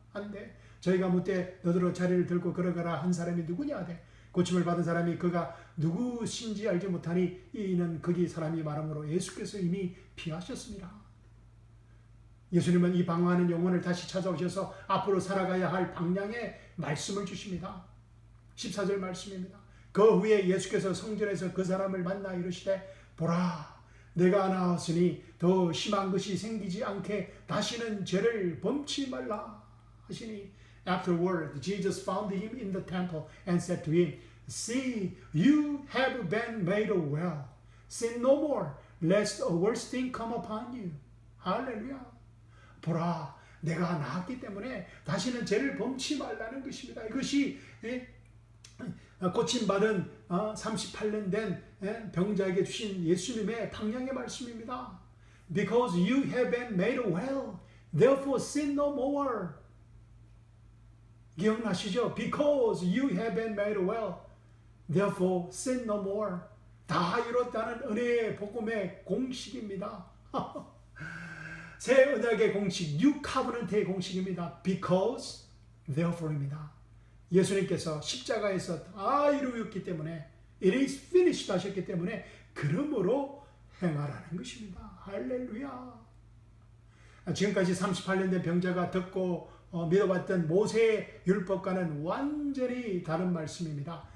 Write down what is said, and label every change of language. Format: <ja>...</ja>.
<ko>한데 저희가 묻되 너더러 자리를 들고 걸어가라 한 사람이 누구냐 하되 고침을 받은 사람이 그가 누구신지 알지 못하니 이는 거기 사람이 말함으로 예수께서 이미 피하셨습니다. 예수님은 이 방황하는 영혼을 다시 찾아오셔서 앞으로 살아가야 할 방향의 말씀을 주십니다. 14절 말씀입니다. 그 후에 예수께서 성전에서 그 사람을 만나 이르시되 보라 내가 나왔으니 더 심한 것이 생기지 않게 다시는 죄를 범치 말라 하시니</ko> <en>Afterward Jesus found him in the temple and said to him See you have been made well sin no more lest a worse thing come upon you.</en> <ko>할렐루야. 보라 내가 나았기 때문에 다시는 죄를 범치 말라는 것입니다. 이것이 고침받은 38년 된 병자에게 주신 예수님의 방향의 말씀입니다.</ko> <en>Because you have been made well, therefore sin no more.</en> <ko>기억나시죠?</ko> <en>Because you have been made well, therefore sin no more.</en> <ko>다 이뤘다는 은혜의 복음의 공식입니다. 새 언약의 공식, New Covenant의 공식입니다.</ko> <en>Because, therefore입니다.</en> <ko>예수님께서 십자가에서 다 이루었기 때문에</ko> <en>It is finished</en> <ko>하셨기 때문에 그러므로 행하라는 것입니다. 할렐루야. 지금까지 38년 된 병자가 듣고 믿어왔던 모세의 율법과는 완전히 다른 말씀입니다.</ko>